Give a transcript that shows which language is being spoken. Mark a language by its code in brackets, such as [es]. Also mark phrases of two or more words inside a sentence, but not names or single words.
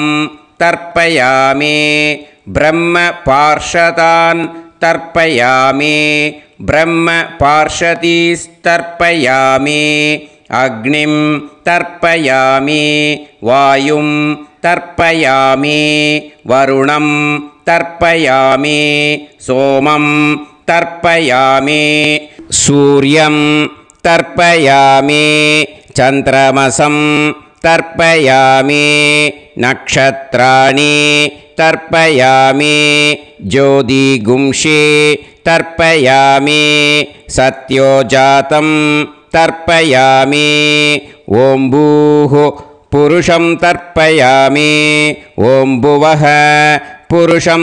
[sa] तर्पयामि ब्रह्म पार्षदान् तर्पयामि ब्रह्म पार्षदीस्तर्पयामि अग्निं तर्पयामि वायुं तर्पयामि वरुणं तर्पयामि सोमं तर्पयामि सूर्यं तर्पयामि चन्द्रमसं तर्पयामि नक्षत्राणि तर्पयामि ज्योतिगुंषि तर्पयामि सत्योजातं तर्पयामि ॐ भूः पुरुषं तर्पयामि ॐ भुवः पुरुषं